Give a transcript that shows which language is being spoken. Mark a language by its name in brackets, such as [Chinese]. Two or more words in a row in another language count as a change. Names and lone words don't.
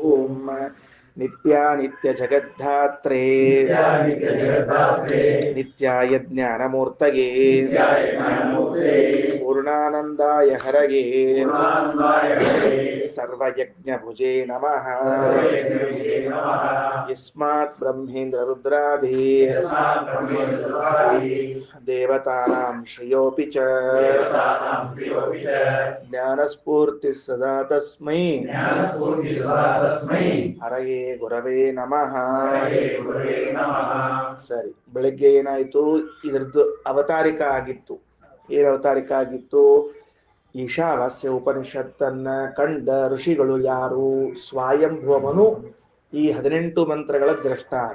[Sanskrit] ಓಂ ನಿತ್ಯ ಜಗದ್ಧಾತ್ರೇ ನಿತ್ಯಾಯ ಜ್ಞಾನಮೂರ್ತಯೇ ಪೂರ್ಣಾನಂದಾಯ ಹರಯೇ ಸರ್ವಯಜ್ಞಭುಜೇ ನಮಃ ಯಸ್ಮಾತ್ ಬ್ರಹ್ಮೇಂದ್ರ ರುದ್ರಾದಿ ದೇವತಾನಾಂ ಶ್ರೇಯೋಪಿ ಚ ಜ್ಞಾನಸ್ಫೂರ್ತಿ ಸದಾ ತಸ್ಮೈ ಹರಯೇ ಗುರವೇ ನಮಃ. [Kannada] ಸರಿ, ಬೆಳಗ್ಗೆ ಏನಾಯ್ತು? ಇದರದ್ದು ಅವತಾರಿಕ ಆಗಿತ್ತು. ಏನು ಅವತಾರಿಕ ಆಗಿತ್ತು? ಈಶಾವಾಸ್ಯ ಉಪನಿಷತ್ತನ್ನ ಕಂಡ ಋಷಿಗಳು ಯಾರು? ಸ್ವಯಂಭುವನು ಈ 18 ಮಂತ್ರಗಳ ದ್ರಷ್ಟಾರ.